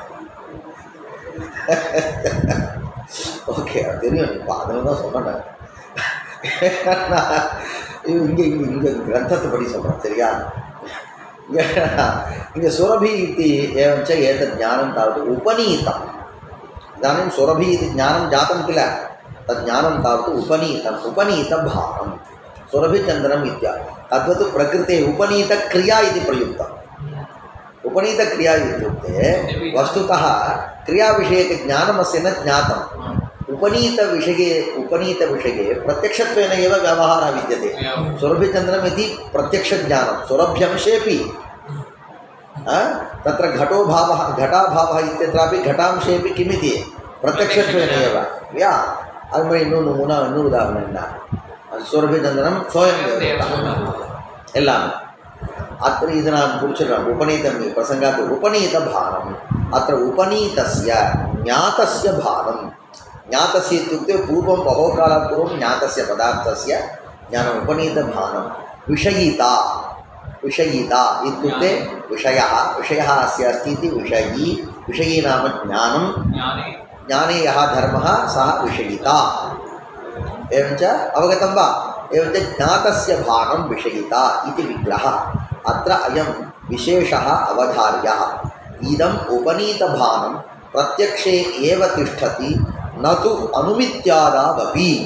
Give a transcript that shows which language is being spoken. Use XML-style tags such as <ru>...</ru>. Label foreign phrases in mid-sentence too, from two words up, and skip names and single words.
<ta>ஓகே அது தெரியும் இப்போ அதில் தான் சொன்னேன் இங்கே கிரந்தத்தை படி சொல்கிறேன் சரியா</ta> <sa>இங்கே சுரபி इति एवञ्च एतत् ज्ञानं तावत् उपनीतम् इदानीं सुरभि इति ज्ञानं जातं किल तत् ज्ञानं तावत् उपनीतभावं सुरभिचन्दनम् इत्यादि तद्वत् प्रकृते उपनीतक्रिया इति प्रयुक्तम् उपनीतक्रिया इत्युक्ते वस्तुतः क्रियाविषयकज्ञानमस्य न ज्ञातम् उपनीतविषये प्रत्यक्षत्वेन एव व्यवहारः विद्यते सुरभिचन्दनम् इति प्रत्यक्षज्ञानं सुरभ्यंशेपि तत्र घटाभावः इत्यत्रापि घटांशेपि किमिति प्रत्यक्षत्वेन एव या</sa> <ta>அது இன்னொரு உதாரணம் என்ன சுரபிச்சந்திரன் சோயம் எல்லாமே</ta> <sa>अत्र इति नाम पुरुषराम उपनीतं प्रसंगात् उपनीत भानम् अत्र उपनीतस्य ज्ञातस्य भानं ज्ञातस्य इत्युक्ते पूर्वं बहुकालात् पूर्वं ज्ञातस्य पदार्थस्य ज्ञानम् उपनीत भानं विषयिता इत्युक्ते विषयः अस्य अस्ति इति विषयी नाम ज्ञानं ज्ञाने यः धर्मः सः विषयिता एवञ्च अवगतं वा एवञ्च ज्ञातस्य भानं विषयिता इति विग्रहः अत्र अयं विशेषः अवधार्यः इदम् उपनीतभानं प्रत्यक्षे एव तिष्ठति न तु अनुमित्यादावपि</sa>